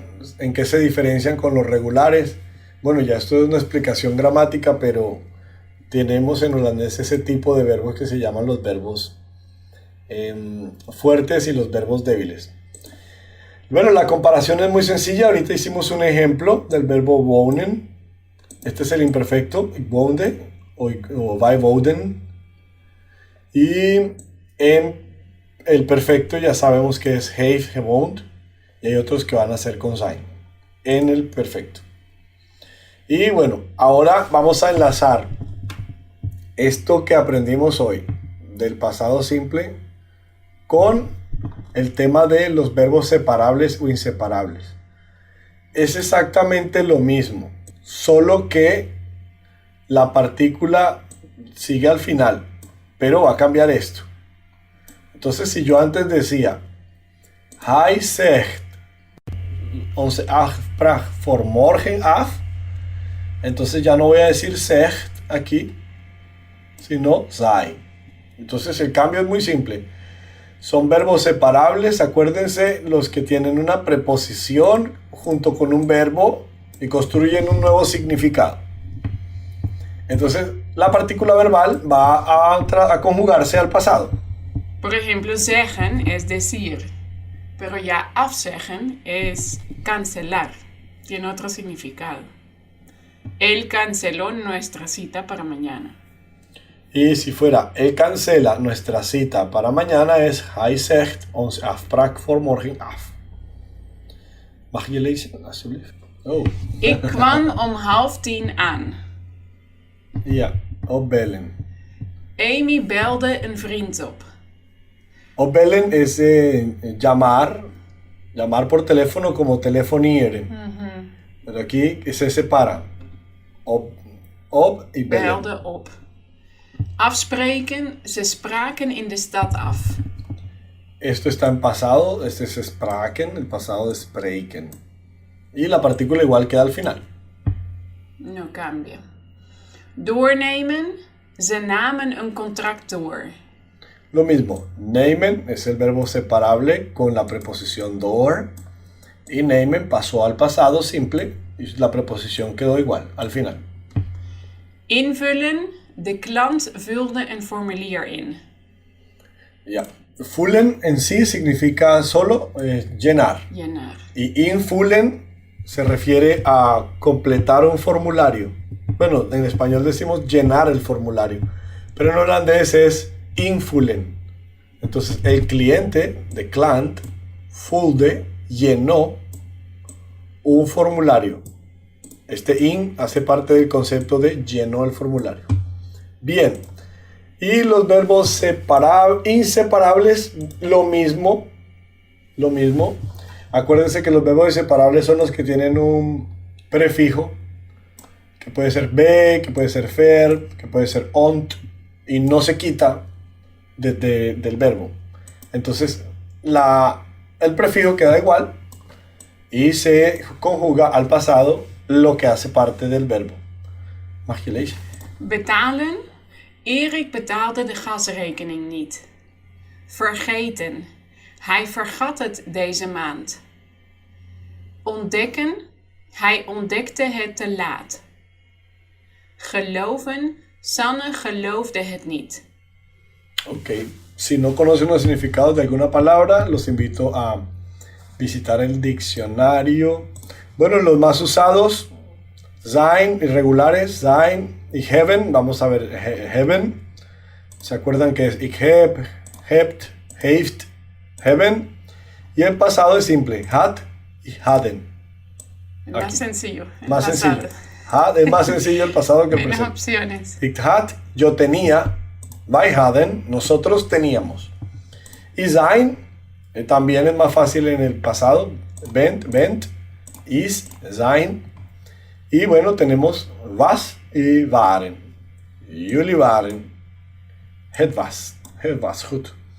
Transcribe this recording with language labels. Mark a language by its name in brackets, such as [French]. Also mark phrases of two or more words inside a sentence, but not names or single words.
[Spanish] ¿En qué se diferencian con los regulares? Bueno, ya esto es una explicación gramática, pero tenemos en holandés ese tipo de verbos que se llaman los verbos fuertes y los verbos débiles. Bueno, la comparación es muy sencilla. Ahorita hicimos un ejemplo del verbo wonen. Este es el imperfecto, [Dutch] ik woonde o wij woonden. [Spanish] Y en el perfecto ya sabemos que es [Dutch] heeft gewoond. [Spanish] Y hay otros que van a ser con zijn. En el perfecto. Y bueno, ahora vamos a enlazar esto que aprendimos hoy del pasado simple con el tema de los verbos separables o inseparables. Es exactamente lo mismo, solo que la partícula sigue al final, pero va a cambiar esto. Entonces, si yo antes decía [Dutch] hij zegt onze afspraak voor morgen af, [Spanish] entonces ya no voy a decir zegt aquí, sino zij. Entonces el cambio es muy simple. Son verbos separables, acuérdense, los que tienen una preposición junto con un verbo y construyen un nuevo significado. Entonces, la partícula verbal va a conjugarse al pasado. Por ejemplo, zeggen es decir, pero ya afzeggen es cancelar. Tiene otro significado. Él canceló nuestra cita para mañana. Y si fuera, él cancela nuestra cita para mañana, es [Dutch] hij zegt onze afspraak voor morgen af. Mag je lezen, alsjeblieft? Oh. Ik kwam om 9:30 aan. Ja, opbellen. Amy belde een vriend op. [Spanish] Opbellen es llamar por teléfono como telefonieren. Pero aquí se separa. Op y bellen. [Dutch] Belde op. Afspreken, ze spraken in de stad af. [Spanish] Esto está en pasado, este es spraken, el pasado es spreken. Y la partícula igual queda al final. No cambia. [Dutch] Doornemen, ze namen een contract door. [Spanish] Lo mismo, nemen es el verbo separable con la preposición door. Y nemen pasó al pasado simple y la preposición quedó igual al final. [Dutch] Invullen, de klant vulde een formulier in. [Spanish] Ya. Vullen en sí significa solo llenar. Llenar. Y invullen se refiere a completar un formulario. Bueno, en español decimos llenar el formulario, pero en holandés es invullen. Entonces el cliente [Dutch] de klant, [Spanish] vulde, llenó un formulario. Este in hace parte del concepto de llenó el formulario. Bien. Y los verbos inseparables, lo mismo. Acuérdense que los verbos inseparables son los que tienen un prefijo, que puede ser be, que puede ser fer, que puede ser ont, y no se quita del verbo. Entonces, el prefijo queda igual y se conjuga al pasado lo que hace parte del verbo. [Dutch] Mag je lezen? Betalen. Erik betaalde de gasrekening niet. Vergeten. Hij vergat het deze maand. Ontdekken. Hij ontdekte het te laat. Geloven. Sanne geloofde het niet. [Spanish] Ok. Si no conocen los significados de alguna palabra, los invito a visitar el diccionario. Bueno, los más usados, sein, irregulares, sein y hebben. Vamos a ver, hebben. ¿Se acuerdan que es [Dutch] ik heb, hebt, heeft, hebben? [Spanish] Y el pasado es simple, had y hadden. Más Aquí. sencillo. Más sencillo. Es más sencillo el pasado que el Menos presente. opciones. [Dutch] Ik had, [Spanish] yo tenía. [Dutch] Wij hadden, [Spanish] nosotros teníamos. Y sein también es más fácil en el pasado. [Dutch] Bent, is, [Spanish] sein. Y bueno, tenemos was y waren. [Dutch] Jullie waren. Het was goed.